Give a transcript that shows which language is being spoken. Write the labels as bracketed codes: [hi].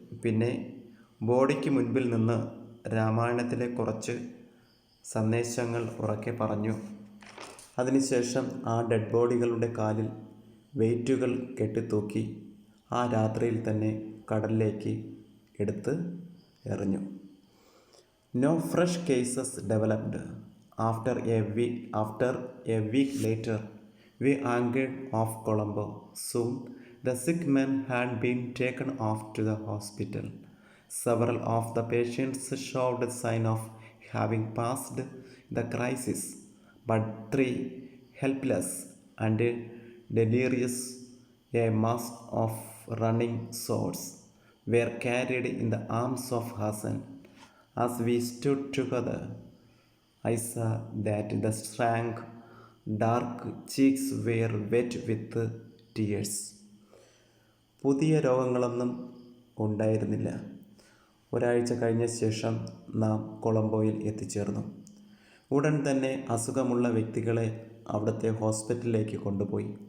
[ml] പിന്നെ ബോഡിക്ക് മുൻപിൽ നിന്ന് രാമായണത്തിലെ കുറച്ച് സന്ദേശങ്ങൾ ഉറക്കെ പറഞ്ഞു. അതിനുശേഷം ആ ഡെഡ് ബോഡികളുടെ കാലിൽ വെയിറ്റുകൾ കെട്ടിത്തൂക്കി ആ രാത്രിയിൽ തന്നെ കടലിലേക്ക് എടുത്ത് എറിഞ്ഞു. [en] No fresh cases developed. After a week later, we anchored off Colombo. Soon, the sick man had been taken off to the hospital. Several of the patients showed sign of having passed the crisis, but 3, helpless and delirious, a mass of running swords, were carried in the arms of Hassan. As we stood together, I saw that the strange, dark cheeks were wet with tears. [ml] പുതിയ രോഗങ്ങളൊന്നും ഉണ്ടായിരുന്നില്ല. ഒരാഴ്ച കഴിഞ്ഞ ശേഷം നാം കൊളംബോയിൽ എത്തിച്ചേർന്നു. ഉടൻ തന്നെ അസുഖമുള്ള വ്യക്തികളെ അവിടുത്തെ ഹോസ്പിറ്റലിലേക്ക് കൊണ്ടുപോയി.